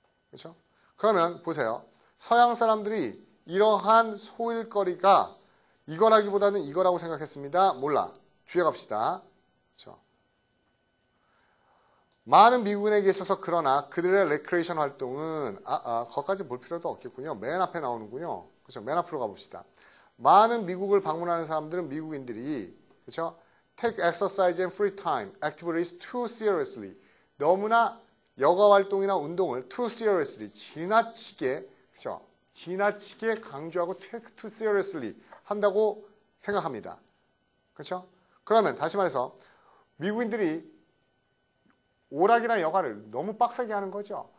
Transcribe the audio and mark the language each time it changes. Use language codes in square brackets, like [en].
[ko] 그렇죠? 그러면 보세요. 서양 사람들이 이러한 소일거리가 이거라기보다는 이거라고 생각했습니다. 몰라. 뒤에 갑시다. 그렇죠? 많은 미국인에게 있어서 그러나 그들의 레크레이션 활동은 거기까지 볼 필요도 없겠군요. 맨 앞에 나오는군요. 그렇죠? 맨 앞으로 가봅시다. 많은 미국을 방문하는 사람들은 미국인들이 그렇죠? [en] Take exercise and free time activities too seriously. [ko] 너무나 여가 활동이나 운동을 [en] too seriously [ko] 지나치게 그렇죠? 지나치게 강조하고 [en] take too seriously [ko] 한다고 생각합니다. 그렇죠? 그러면 다시 말해서 미국인들이 오락이나 여가를 너무 빡세게 하는 거죠.